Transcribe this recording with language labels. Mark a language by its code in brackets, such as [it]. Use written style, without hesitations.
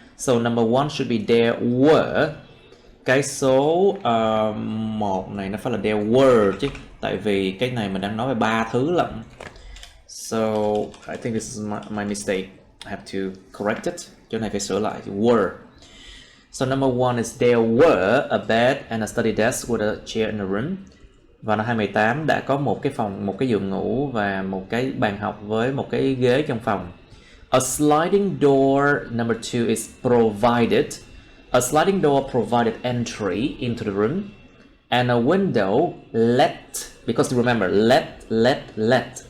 [en] So number one should be there were. [vi] Cái số 1 này nó phải là [en] there were [vi] chứ, tại vì cái này mình đang nói về 3 thứ lận. [en] So I think this is my mistake. I have to correct it. [vi] Chỗ này phải sửa lại. [en] Were. So number one is there were a bed and a study desk with a chair in the room. [vi] Và năm 2018 đã có một cái phòng, một cái giường ngủ và một cái bàn học với một cái ghế trong phòng. [en] A sliding door, number 2, is provided. A sliding door provided entry into the room, and a window let, because remember, let.